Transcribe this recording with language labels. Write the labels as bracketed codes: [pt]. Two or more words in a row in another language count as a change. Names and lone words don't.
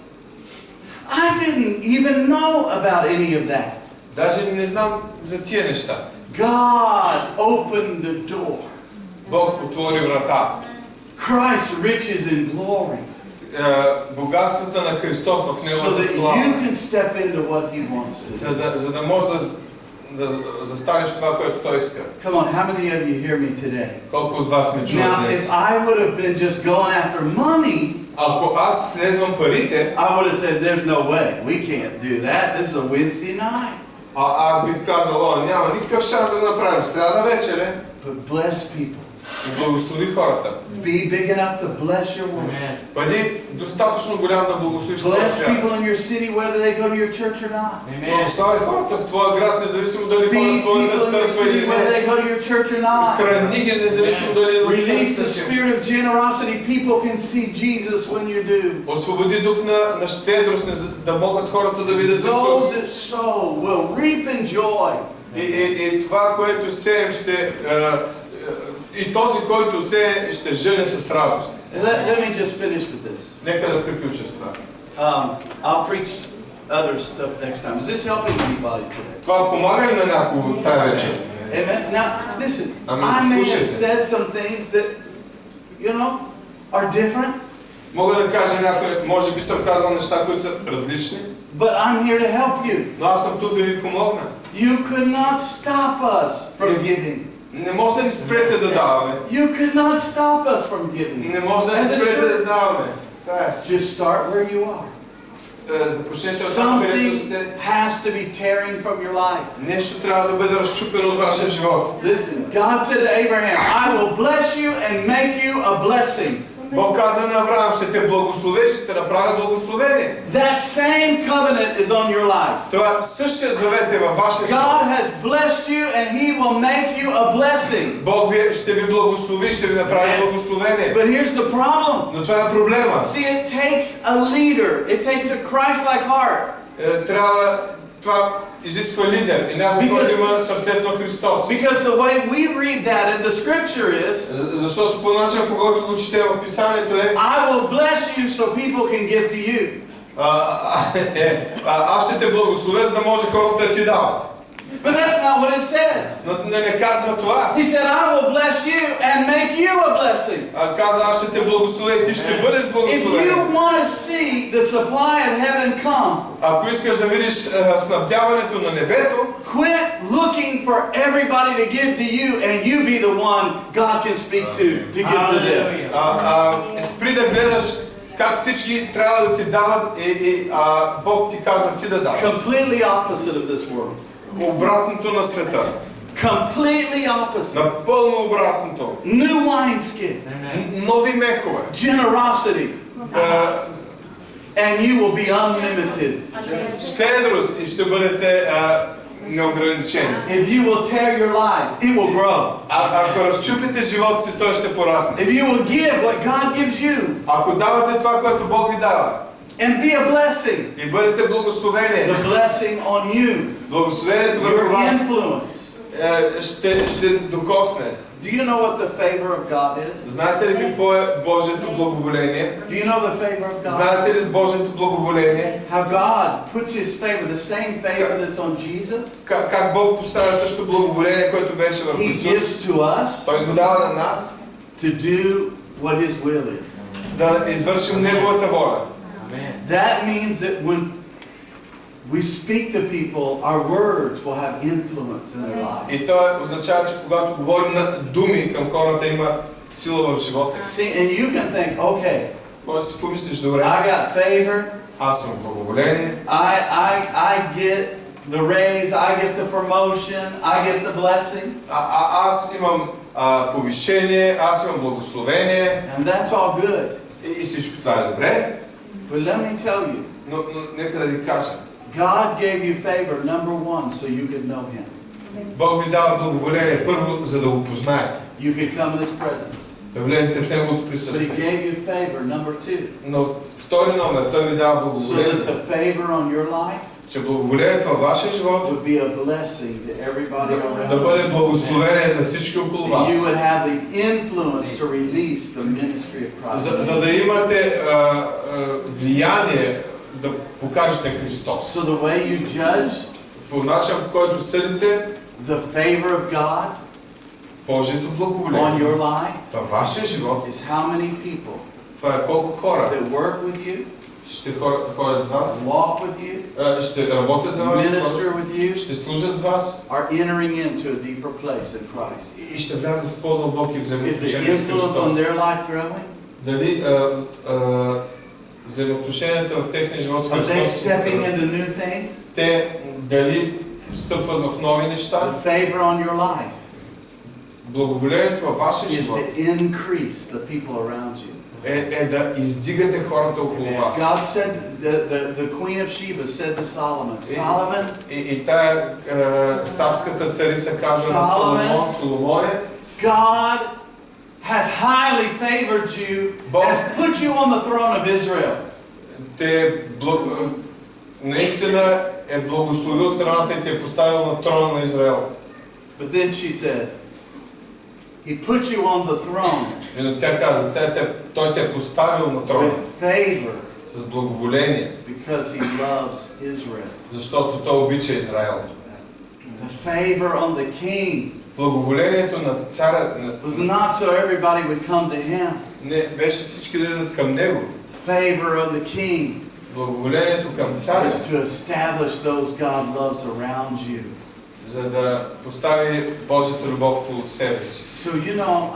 [en] I didn't even know about any of that. [bg] Даже не знам за тия неща. [en] God opened the door. [bg] Бог отвори врата. [en] Christ's riches in glory. [bg] Богатствата на Христос в [en] So [bg] Неговата [en] that [bg] слава. [en] you can step into what He wants to do. [bg] За да можеш да застанеш това, което Той иска. [en] Come on, how many of you hear me today? [bg] Колко от вас ме чуват [en] Now, [bg] днес? [en] if I would have been just going after money, [bg] Ако аз следвам парите, [en] I would have said, there's no way. We can't do that. This is a Wednesday night. [bg] аз бих казал, няма никакъв шанс да направим. Сряда вечер е. [en] But bless people. [bg] И благослови хората. [en] Be big enough to bless your world. [bg] Бъди достатъчно голям да благословиш твоя [en] Bless [bg] свят. [en] people in your city whether they go to your church or not. [bg] Благославяй хората в твоя град, независимо дали ходят [en] Feed [bg] в твоята [en] people in your [bg] църква или [en] city whether [bg] не. [en] they go to your church or not. [bg] Храни ги, независимо дали идват в [en] Release the [bg] църквата си. [en] spirit of generosity. People can see Jesus when you do. [bg] Освободи дух на щедрост, да могат хората да видят [en] Those [bg] Исус. [en] that sow will reap in joy. [bg] И това, което сеем, и този, който сее, ще жъне с радост. [en] Let me just finish with this. [bg] Нека да приключа с това. [en] I'll preach other stuff next time. Is this helping anybody today? [bg] Това помага ли на някого тая вечер? [en] Amen. Now, listen. [bg] Ами, [en] I may have [bg] слушайте. [en] said some things that, are different, [bg] Мога да кажа може би съм казал неща, които са различни, [en] but I'm here to help you. [bg] но аз съм тук да ви помогна. [en] You could not stop us from giving. [bg] Не може да ни спрете да даваме. [en] You could not stop us from giving. [bg] Не може да ни [en] As a [bg] спрете [en] church, [bg] да даваме. Това е. [en] just start where you are. [bg] Започнете от там, където [en] Something [bg] сте. [en] has to be tearing from your life. [bg] Нещо трябва да бъде разчупено от вашия живот. [en] Listen, God said to Abraham, I will bless you and make you a blessing. [bg] Бог каза на Авраам, ще те благословя, ще те направя благословение. [en] That same covenant is on your life. [bg] Това същия завет е във вашия живот. [en] God has blessed you and He will make you a blessing. [bg] Бог ще ви благослови, ще ви направи благословение. [en] But here's the problem. [bg] Но това е проблема. [en] See, it takes a leader. It takes a Christ-like heart. [bg] Това изисква лидер и някой, който има сърцето на Христос. [en] Because the way we read that in the scripture is, [bg] Защото по начин, по който го четем в Писанието е, [en] I will bless you so people can give to you. [bg] аз ще те благословя, за да може хората да ти дават. [en] But that's not what it says. [bg] Но не казва това. [en] He said, I will bless you and make you a blessing. [bg] Каза, аз ще те благословя и ти ще бъдеш [en] If [bg] благословен. [en] you want to see the supply of heaven come, [bg] Ако искаш да видиш снабдяването на небето, [en] quit looking for everybody to give to you and you be the one God can speak to give to them. [bg] спри да гледаш как всички трябва да ти дават и Бог ти казва ти да даваш. [en] Completely opposite of this world. [bg] Обратното на света. [en] Completely opposite. [bg] Напълно обратното. [en] New wineskin. [bg] Нови мехове. [en] Generosity. And you will be unlimited. [bg] Щедрост и ще бъдете неограничени. [en] If you will tear your life, it will grow. [bg] Ако разчупите живота си, той ще порасне. [en] If you will give what God gives you, [bg] Ако давате това, което Бог ви дава, [en] and be a blessing. [bg] И бъдете благословение. [en] The blessing on you, [bg] Благословението върху [en] your [bg] вас [en] influence. [bg] ще докосне. [en] Do you know what the favor of God is? [bg] Знаете ли какво е Божието благоволение? [en] Do you know the favor of God? [bg] Знаете ли Божието благоволение? [en] How God puts His favor, the same favor that's on Jesus, [bg] Как Бог поставя също благоволение, което беше върху [en] He [bg] Исус. [en] gives to us [bg] Той го дава на нас [en] to do what His will is. [bg] да извършим Неговата воля. [en] That means that when we speak to people, our words will have influence in their life. [bg] И това означава, че когато говорим на думи към хората, има сила в живота. [en] See, and you can think, okay, [bg] Може да си помислиш, добре, [en] I got favor, [bg] аз съм благоволение, [en] I get the raise, I get the promotion, I get the blessing, [bg] аз имам повишение, аз имам благословение [en] and that's all good. [bg] и всичко това е добре, [en] But let me tell you, [bg] но нека да ви кажа, [en] God gave you favor, number one, so you could know Him. [bg] Бог ви дава благоволение първо, за да го познаете, [en] You could come in His presence. [bg] да влезете в Неговото [en] But He [bg] присъствие. [en] gave you favor, number two, [bg] Но втори номер, Той ви дава [en] so that [bg] благоволение, [en] the favor on your life [bg] че благоволението във вашия живот [en] would be a blessing to everybody around [bg] да бъде [en] you. [bg] благословение за всички около [en] And [bg] вас. [en] you would have the influence to release the ministry of Christ. [bg] За да имате влияние да покажете Христос. [en] So the way you judge [bg] По начин, по който съдите [en] the favor of God [bg] Божието [en] on [bg] благоволение [en] your life [bg] във вашия живот, [en] is how many people [bg] това е колко хора [en] that work with you, [bg] ще ходят с вас, [en] walk with you, [bg] ще работят за вас, [en] minister with you, [bg] ще служат с вас [en] are entering into a deeper place in Christ. [bg] и ще влязат в по-дълбоки [en] Is the [bg] взаимоотношения с [en] influence on [bg] Христос. [en] their life growing? [bg] Дали взаимоотношенията в техния живот с [en] Are they [bg] Христос, [en] stepping into new things? [bg] те дали стъпват в нови неща? [en] The favor on your life [bg] Благоволението във вашия [en] is [bg] живот [en] to increase the people around you. [bg] е да издигате хората около вас. [en] God said, the Queen of Sheba said to Solomon, Solomon, [bg] И тая савската царица казва на Соломон, Соломоне, [en] God has highly favored you and put you on the throne of Israel. [bg] Наистина е благословил страната и те е поставил на трона на Израел. [en] But then she said, He put you on the throne [bg] И тя каза, той те е поставил на трона [en] with favor [bg] с благоволение, [en] because He loves Israel. [bg] защото той обича Израел. [en] The favor on the king [bg] Благоволението на царя [en] was not so everybody would come to him. [bg] не беше всички да идат към него. [en] The favor of the king [bg] Благоволението към царя, [en] is to establish those God loves around you. [bg] за да постави Божията любов по себе си, [en] So you know,